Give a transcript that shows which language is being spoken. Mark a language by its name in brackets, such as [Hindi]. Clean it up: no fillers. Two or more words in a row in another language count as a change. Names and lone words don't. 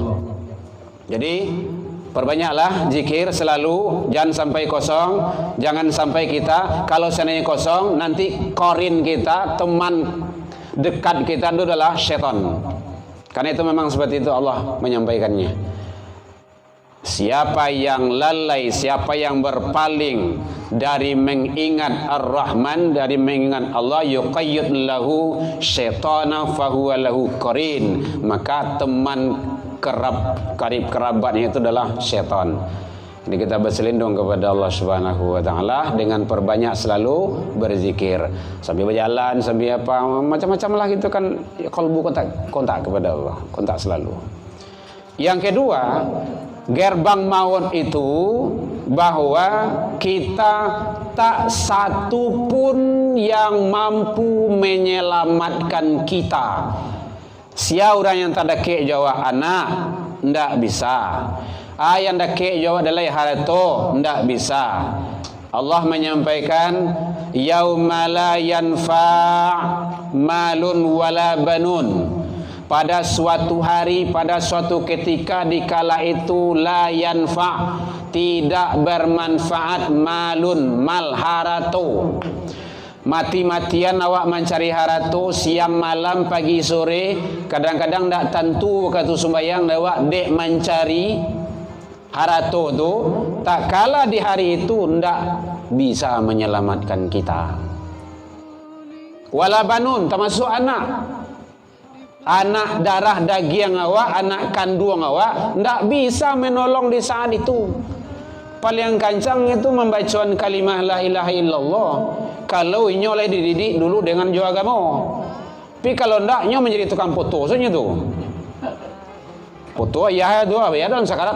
[Indonesian] Jadi perbanyaklah zikir selalu, jangan sampai kosong, jangan sampai kita kalau seandainya kosong nanti korin kita, teman dekat kita itu adalah syaitan. Karena itu memang seperti itu Allah menyampaikannya. Siapa yang lalai, siapa yang berpaling dari mengingat Ar-Rahman, dari mengingat Allah, [Arabic] يقيض له شيطانا فهو له قرين, [Indonesian] maka teman karib kerabatnya itu adalah syaitan. Jadi kita berselindung kepada Allah [Arabic] سبحانه وتعالى [Indonesian] dengan perbanyak selalu berzikir. Sambil berjalan, sambil apa, macam-macam lah gitu kan, kalbu kontak kepada Allah, kontak selalu. Yang kedua, gerbang maut itu bahwa kita tak satu pun yang mampu menyelamatkan kita. [Minangkabau] Sia orang yang tak dekik jawab anak, ndak bisa. Yang dekik jawab adalah harta, ndak bisa. [Indonesian] Allah menyampaikan [Arabic] يوم لا ينفع مال ولا بنون. [Indonesian] Pada suatu hari, pada suatu ketika dikala itu [Arabic] لا ينفع' [Indonesian] tidak bermanfaat malun mal harato. Mati-matian awak mencari harato siang malam pagi sore, kadang-kadang tak tentu waktu sembahyang awak dek mencari harato tu, tak kala di hari itu ndak bisa menyelamatkan kita. [Arabic] ولا بنون [Indonesian] termasuk anak. Anak darah daging awak, anak kandung awak ndak bisa menolong di saat itu. Paling kancang itu membacaan kalimah [Arabic] لا إله إلا الله. [Minangkabau] Kalau inyo oleh dididik dulu dengan jo agama. Tapi kalau ndak inyo menjadi tukang foto saja tu. Foto ya tu ya dalam sakarat.